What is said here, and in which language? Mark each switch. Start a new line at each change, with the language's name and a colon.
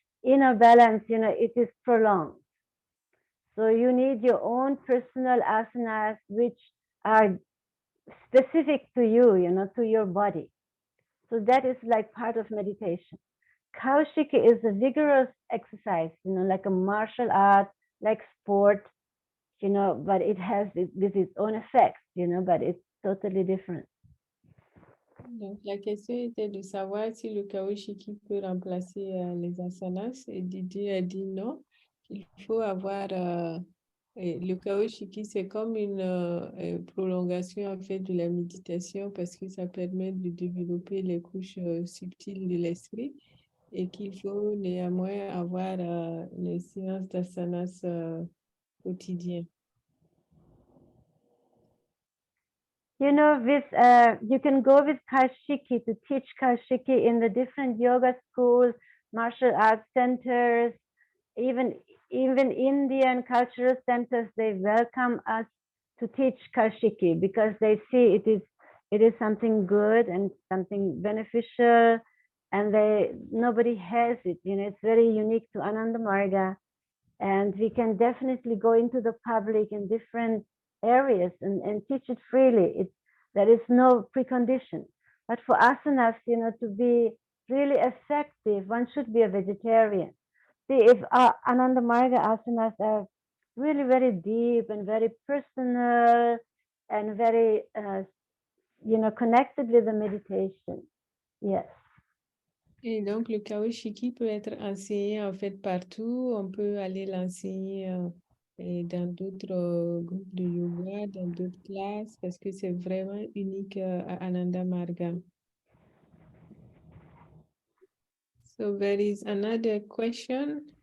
English: inner balance, it is prolonged. So you need your own personal asanas, which are specific to you, to your body. So that is like part of meditation. Kaoshikii is a vigorous exercise, like a martial art, like sport, but it has with its own effects, but it's totally different.
French: Donc, la question était de savoir si le Kaoshikii peut remplacer les asanas. Et Didi a dit non, qu'il faut avoir... le Kaoshikii, c'est comme une prolongation en fait de la méditation parce que ça permet de développer les couches subtiles de l'esprit et qu'il faut néanmoins avoir les séances d'asanas quotidiennes.
English: You can go with Kaoshikii to teach Kaoshikii in the different yoga schools, martial arts centers, even Indian cultural centers. They welcome us to teach Kaoshikii because they see it is something good and something beneficial, and nobody has it. It's very unique to Ananda Marga, and we can definitely go into the public in different areas and teach it freely. There is no precondition. But for asanas, to be really effective, one should be a vegetarian. See, if Ananda Marga asanas are really very deep and very personal and very, connected with the meditation. Yes.
French: Et donc, le Kaoshikii peut être enseigné en fait partout. On peut aller l'enseigner dans d'autres groupes de yoga, dans d'autres classes, parce que c'est vraiment unique à Ananda Marga.
English: So there is another question.